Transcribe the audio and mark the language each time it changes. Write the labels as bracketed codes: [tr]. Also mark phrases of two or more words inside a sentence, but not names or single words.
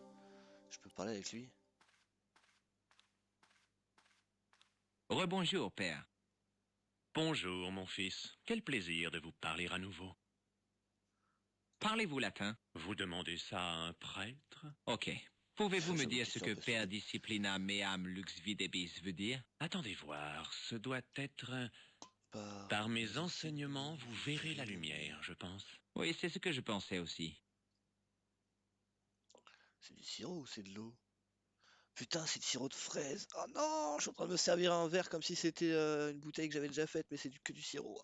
[fr] Je peux parler avec lui? Rebonjour, père. Bonjour, mon fils. Quel plaisir de vous parler à nouveau. Parlez-vous latin? Vous demandez ça à un prêtre? Ok. Pouvez-vous me dire ce que [la] per disciplina meam lux videbis [fr] veut dire? Attendez voir, ce doit être... Par mes enseignements, vous verrez la lumière, je pense. Oui, c'est ce que je pensais aussi. C'est du sirop ou c'est de l'eau? Putain, c'est du sirop de fraise. Oh non, je suis en train de me servir un verre comme si c'était une bouteille que j'avais déjà faite, mais c'est que du sirop.